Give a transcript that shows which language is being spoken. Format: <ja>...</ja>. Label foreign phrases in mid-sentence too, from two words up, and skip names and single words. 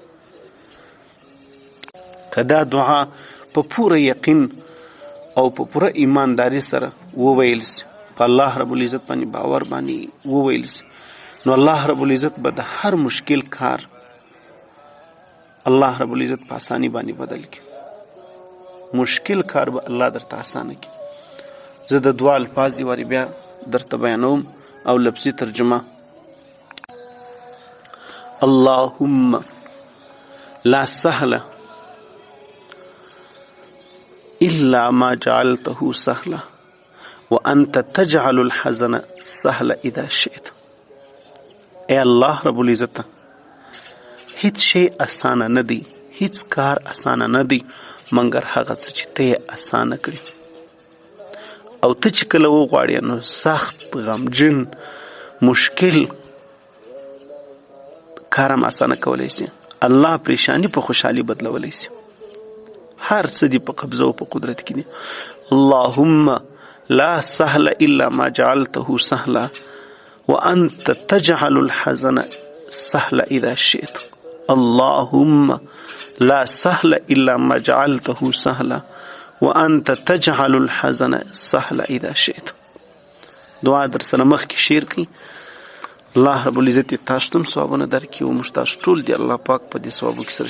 <ps>که دا دعا په پوره یقین او په پوره ایمانداری سره وویل سي، په الله رب العزت باندې باور باندې وویل سي، نو الله رب العزت به د هر مشکل کار الله رب العزت په اسانی باندې بدل کړي. مشکل کار به الله درته اسانه کړي. زه د دعا الفاظ وری بیا درته بیانوم او لفظي ترجمه.</ps> <ar>اللهم لا سهل إلا ما جعلته سهلا وأنت تجعل الحزن سهلا إذا شئت.</ar> <ps>اے الله رب العزت، هیڅ شی اسانه نه دی، هیڅ کار اسانه نه دی مګر هغه څه چې ته یې اسانه کړي. او ته چې کله وغواړې نو سخت، غمجن، مشکل کار هم اسانه کولی سي. الله پریشانی په خوشحالي بدلولی سي. هر څه دی په قبضه او په قدرت کې دی.</ps> <ar>اللهم لا سهل الا ما جعلته سهلا وانت تجعل الحزن سهلا اذا شئت. اللهم لا سهل الا ما جعلته سهلا وانت تجعل الحزن سهلا اذا شئت.</ar> <ps>دعا در سره مخ کې شیر کړئ. الله رب العزت تاسو ته ثوابونه درکړي او موږ تاسو ټول دی الله پاک په دې ثوابو کې سره</ps>